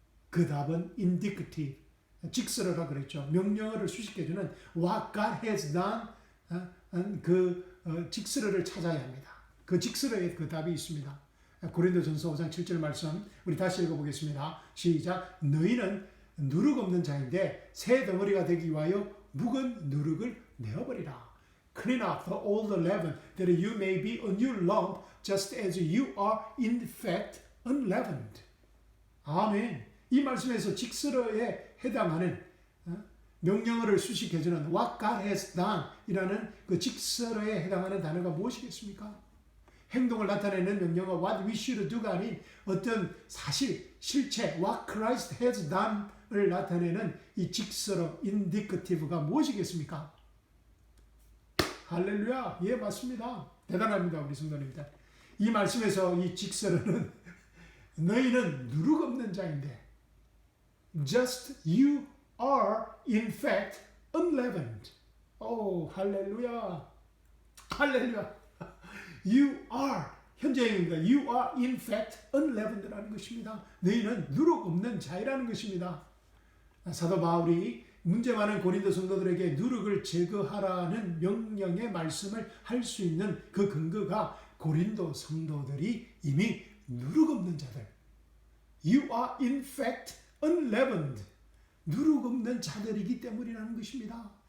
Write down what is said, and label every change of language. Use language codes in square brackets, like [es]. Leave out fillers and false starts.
[ko] 그 답은 indicative, 직설어라 그랬죠. 명령어를 수식해주는 [en] what God has done, [ko] 그 직설어를 찾아야 합니다. 그 직설어에 그 답이 있습니다. 고린도전서 5장 7절 말씀 우리 다시 읽어보겠습니다. 시작. 너희는 누룩 없는 자인데 새 덩어리가 되기 위하여 묵은 누룩을 내어버리라. [en] Clean up the old leaven, that you may be a new lump, just as you are in fact unleavened. [ko] 아멘. 이 말씀에서 직설어에 해당하는 명령어를 수식해주는 [en] what God has done [ko] 이라는 그 직설어에 해당하는 단어가 무엇이겠습니까? 행동을 나타내는 명령어 [en] what we should do [ko] 가 아닌 어떤 사실, 실체 [en] what Christ has done [ko] 을 나타내는 이 직설어 indicative가 무엇이겠습니까? 할렐루야. 예, 맞습니다. 대단합니다. 우리 성도님들. 이 말씀에서 이 직설어는 너희는 누룩 없는 자인데 [en] just you are in fact unleavened. [ko] 오, 할렐루야. 할렐루야. [en] You are, [ko] 현재형입니다. [en] You are in fact unleavened [ko] 라는 것입니다. 너희는 누룩 없는 자이라는 것입니다. 사도 바울이 문제 많은 고린도 성도들에게 누룩을 제거하라는 명령의 말씀을 할 수 있는 그 근거가 고린도 성도들이 이미 누룩 없는 자들, [en] You are in fact unleavened, [ko] 누룩 없는 자들이기 때문이라는 것입니다.